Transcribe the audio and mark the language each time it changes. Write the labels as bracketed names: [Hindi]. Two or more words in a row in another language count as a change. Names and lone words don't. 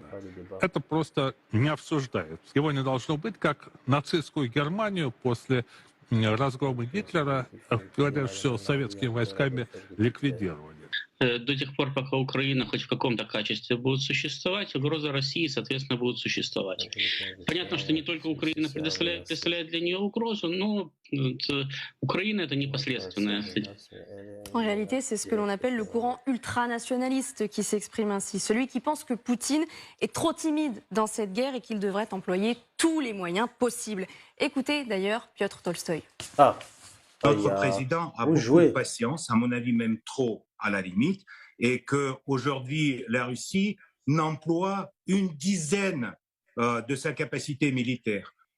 [Russian] Это просто не обсуждается. Его не должно быть, как нацистскую Германию после разгрома Гитлера, говорят, что советскими войсками ликвидировали. До тех пор, пока Украина хоть в каком-то качестве будет существовать, угроза России, соответственно, будет существовать. Понятно, что не только Украина представляет для нее угрозу, но Украина — это непосредственная. [French] En réalité, c'est ce que l'on appelle le courant ultranationaliste qui s'exprime ainsi. Celui qui pense que Poutine est trop timide dans cette guerre et qu'il devrait employer tous les moyens possibles. Écoutez d'ailleurs Piotr Tolstoï. Notre président a beaucoup de patience, à mon avis même trop à la limite, et qu'aujourd'hui la Russie n'emploie une dizaine de sa capacité militaire.